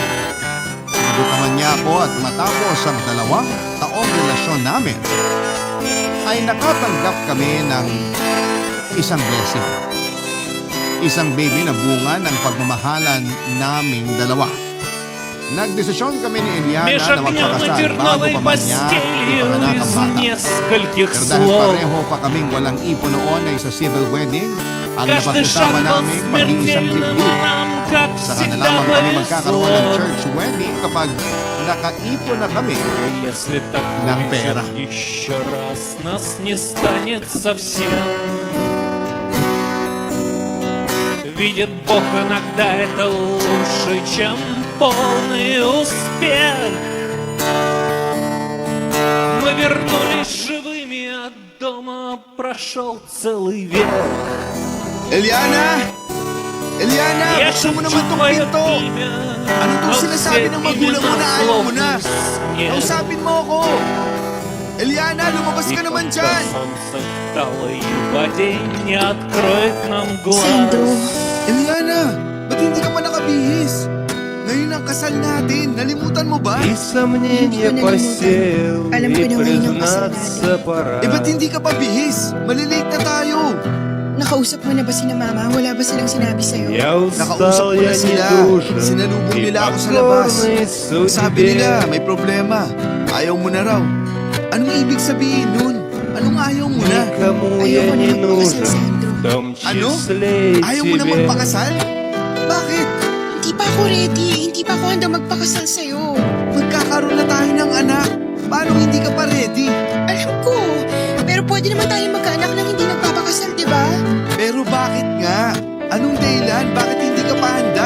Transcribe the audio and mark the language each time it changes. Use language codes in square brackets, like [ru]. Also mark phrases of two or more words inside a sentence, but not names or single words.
[tl] Sinagot naman niya ako at matapos ang 2 taong relasyon namin ay nakatanggap kami ng isang blessing. Isang baby na bunga ng pagmamahalan naming dalawa. Nagdesisyon kami ni Eliana [ru] Меж [tl] na [ru] огнем и [tl] magpakasal bago [ru] терновой [tl] pa man niya [ru] постелью [tl] ipanganak ang [ru] из [tl] bata. [ru] нескольких [tl] Pero dahil [ru] слов [tl] pareho pa kaming walang ipon noon ay sa [en] civil wedding, [tl] ang [ru] каждый шаг [tl] napag-usama [ru] был [tl] namin pag-iisang [ru] смертельным [tl] dibdib. [ru] нам, как [tl] Saka na [ru] всегда [tl] lamang kami magkakaroon ng [ru] повезло. [en] church wedding [tl] kapag nakaipon na kami. [ru] Если так Нам пера. повезет еще раз, нас не станет совсем. Видит Бог, иногда это лучше, чем полный успех. Мы вернулись живыми от дома, прошел целый век. [tl] Eliana! Eliana! [ru] Я [tl] Buksan mo [ru] шепчу [tl] naman tong [ru] твое [tl] pinto! [ru] имя, [tl] Ano [ru] но [tl] tong sinasabi [ru] все [tl] ng magulang mo na [ru] имена [tl] ayaw mo na? [ru] словно снег. [tl] Kausapin mo ako! Eliana, lumabas [ru] И [tl] ka naman [ru] когда [tl] dyan! [ru] солнце вдалое падение откроет нам глаз. [tl] Sandro, Eliana, ba't hindi ka pa nakabihis? Ngayon ang kasal natin, nalimutan mo ba? [ru] И сомнения [tl] Hindi ko nalimutan. [ru] посеял, [tl] Alam ko [ru] и [tl] na ngayon ang kasal [ru] признаться пора. [tl] Ba't hindi ka pa bihis? Malilate na tayo! nakausap mo na ba sina mama? Wala ba silang sinabi sa'yo? [ru] Я [tl] Nakausap [ru] устал, [tl] ko na [ru] я [tl] sila. [ru] недужен, [tl] Sinalubong [ru] и [tl] nila ako sa labas. [ru] покорный [tl] Sabi [ru] судьбе. [tl] nila, may problema. Ayaw mo na raw. Anong ibig sabihin nun? [ru] никому [tl] Ayoko [ru] я [tl] na [ru] не [tl] magpakasal, [ru] нужен, [tl] Sandro. [ru] в том [tl] Ano? [ru] числе и [tl] Ayaw mo na [ru] тебе. [tl] magpakasal? Bakit? Hindi pa ako ready. Hindi pa ako handa magpakasal sa'yo. Magkakaroon na tayo ng anak. Paano hindi ka pa ready? Alam ko. Pero pwede naman tayo magkaanak nang hindi nagpapakasal, di ba? Pero bakit nga? Anong dahilan? Bakit hindi ka pa handa?